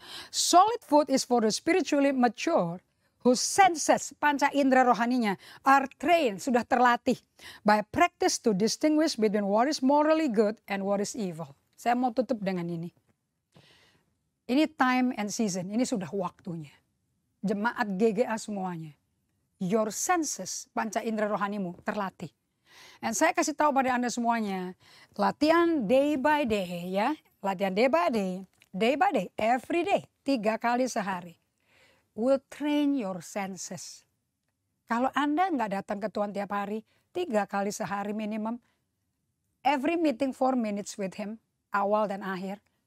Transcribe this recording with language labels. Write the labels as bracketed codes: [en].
[en] Solid food is for the spiritually mature whose senses, [id] panca indera rohaninya, [en] are trained, [id] sudah terlatih [en] by practice to distinguish between what is morally good and what is evil. [id] Saya mau tutup dengan ini. Ini [en] time and season, [id] ini sudah waktunya. Jemaat GGA semuanya. [en] Your senses, [id] panca indera rohanimu terlatih. Dan saya kasih tahu pada Anda semuanya, latihan [en] day by day [id] ya. [en] Latihan day by day, every day, [id] 3 kali sehari. [en] Will train your senses. [id] Kalau Anda nggak datang ke Tuhan tiap hari, 3 kali sehari minimum. [en] Every meeting 4 minutes with Him, [id] awal dan akhir.